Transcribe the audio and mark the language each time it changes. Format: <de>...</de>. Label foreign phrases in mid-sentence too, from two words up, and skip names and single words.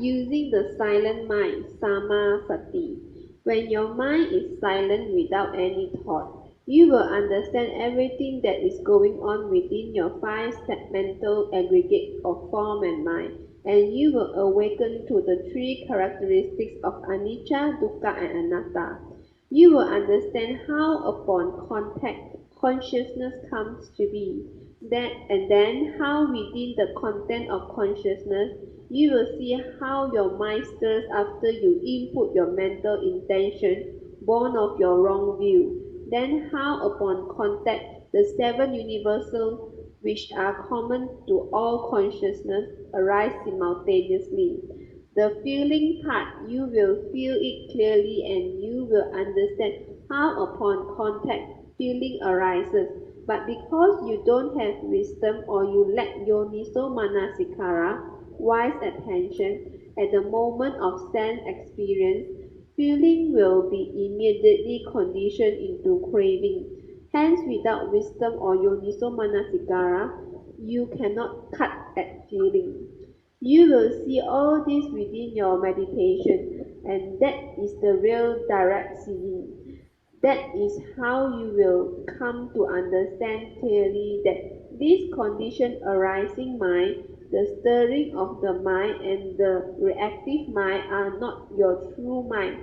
<en>Using the silent mind, Samasati. When your mind is silent without any thought, you will understand everything that is going on within your 5 segmental aggregate of form and mind, and you will awaken to the 3 characteristics of</en> <pi>anicca, dukkha,</pi> <en>and anatta. You will understand how upon contact consciousness comes to be, and then how within the content of consciousness you will see how your mind stirs after you input your mental intention born of your wrong view. Then how upon contact the seven universals which are common to all consciousness arise simultaneously. The feeling part, you will feel it clearly and you will understand how upon contact feeling arises. But because you don't have wisdom or you lack</en> <pi>yoniso manasikara,</pi> <en>wise attention, at the moment of sense experience, feeling will be immediately conditioned into craving. Hence, without wisdom or</en> <pi>yoniso manasikara,</pi> <en>you cannot cut at feeling. You will see all this within your meditation, and that is the real direct seeing. That is how you will come to understand clearly that this condition arising mind, the stirring of the mind and the reactive mind are not your true mind.</en>